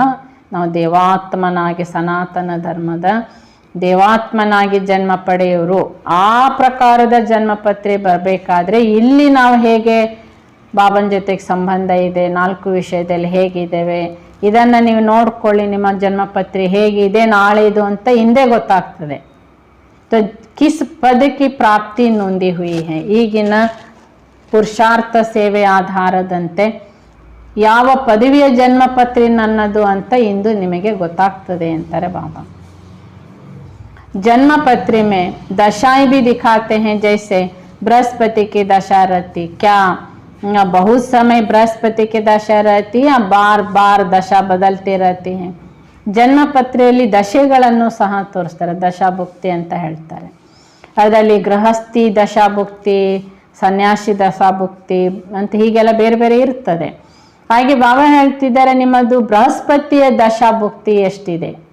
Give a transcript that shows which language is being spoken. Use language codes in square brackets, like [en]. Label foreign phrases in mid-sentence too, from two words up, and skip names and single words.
[kn] ನಾವು ದೇವಾತ್ಮನಾಗಿ, ಸನಾತನ ಧರ್ಮದ ದೇವಾತ್ಮನಾಗಿ ಜನ್ಮ ಪಡೆಯೋರು, ಆ ಪ್ರಕಾರದ ಜನ್ಮಪತ್ರಿ ಬರಬೇಕಾದ್ರೆ ಇಲ್ಲಿ ನಾವು ಹೇಗೆ ಬಾಬನ ಜೊತೆಗೆ ಸಂಬಂಧ ಇದೆ, 4 ವಿಷಯದಲ್ಲಿ ಹೇಗಿದ್ದೇವೆ, ಇದನ್ನು ನೀವು ನೋಡ್ಕೊಳ್ಳಿ. ನಿಮ್ಮ ಜನ್ಮಪತ್ರಿ ಹೇಗಿದೆ ನಾಳೆದು ಅಂತ ಹಿಂದೆ ಗೊತ್ತಾಗ್ತದೆ. [hi] तो किस पद की प्राप्ति नोंदी हुई है. [kn] ಈಗಿನ ಪುರುಷಾರ್ಥ ಸೇವೆ ಆಧಾರದಂತೆ ಯಾವ ಪದವಿಯ ಜನ್ಮಪತ್ರಿ ನನ್ನದು ಅಂತ ಇಂದು ನಿಮಗೆ ಗೊತ್ತಾಗ್ತದೆ ಅಂತಾರೆ ಬಾಬಾ. [hi] जन्मपत्री में दशाएं भी दिखाते हैं, जैसे बृहस्पति की दशा रहती. क्या बहुत समय बृहस्पति की दशा रहती या बार बार दशा बदलती रहती हैं. [kn] ಜನ್ಮಪತ್ರಿಯಲ್ಲಿ ದಶೆಗಳನ್ನು ಸಹ ತೋರಿಸ್ತಾರೆ, ದಶಾಭುಕ್ತಿ ಅಂತ ಹೇಳ್ತಾರೆ. ಅದರಲ್ಲಿ ಗೃಹಸ್ಥಿ ದಶಾಭುಕ್ತಿ, ಸನ್ಯಾಸಿ ದಶಾಭುಕ್ತಿ ಅಂತ ಹೀಗೆಲ್ಲ ಬೇರೆ ಬೇರೆ ಇರ್ತದೆ. ಹಾಗೆ ಬಾಬಾ ಹೇಳ್ತಿದ್ದಾರೆ ನಿಮ್ಮದು ಬೃಹಸ್ಪತಿಯ ದಶಾಭುಕ್ತಿ ಎಷ್ಟಿದೆ.